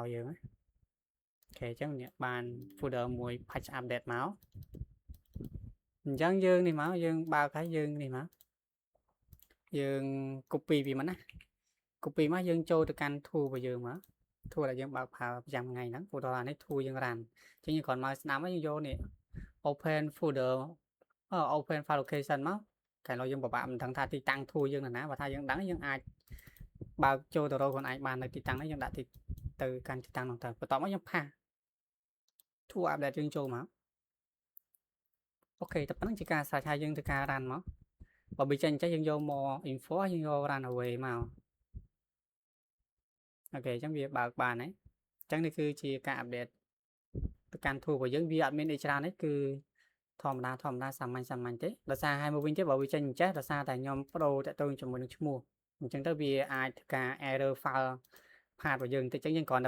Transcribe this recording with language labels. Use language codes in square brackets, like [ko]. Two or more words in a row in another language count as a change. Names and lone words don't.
[km] យើងណាអូខេអញ្ចឹងនេះបាន folder មួយ [en] patch update [km] មកអញ្ចឹងយើងនេះមកយើងបើកហើយយើងនេះមកយើង copy វាមកណា copy មកយើង ចូលទៅកាន់ tool របស់យើងមក tool ដែលយើងបើកប្រើប្រចាំថ្ងៃហ្នឹងឧទាហរណ៍នេះ tool យើង run អញ្ចឹងយើងគ្រាន់មកស្ដាំហើយយើងយកនេះ [en] open folder open file location [km] មកតែឡើយយើងពិបាកមិនដឹងថាទីតាំង tool យើងនៅណាបើថាយើងដឹងយើងអាចបើកចូលទៅរកខ្លួនឯងបាននៅទីតាំងនេះយើងដាក់ទៅកាន់ទីតាំងហ្នឹងទៅបន្ទាប់មកយើងផាស [en] tool update [km] យើងចូលមកអូខេតែប៉ុណ្្នឹងជាការស្រេចហើយយើងធ្វើការ run មកបើវាចេញយើងយក [en] more info [km] យើងយក [en] run away [km] មក អូខេអញ្ចឹងវាបើកបានហើយអញ្ចឹងនេះគឺជាការ update ទៅកាន់ tool របស់យើងវាអត់មានអីច្រើនទេគឺធម្មតាសាមញ្ញទេដោយសារហើយមកវិញទៀតបើ វាចេញអញ្ចេះដោយសារតែខ្ញុំបដូរតាក់ទងជាមួយនឹងឈ្មោះអញ្ចឹងទៅវាអាចធ្វើការ [en] error file path [km] របស់យើងតិចអញ្ចឹងយើងគ្រាន់តែ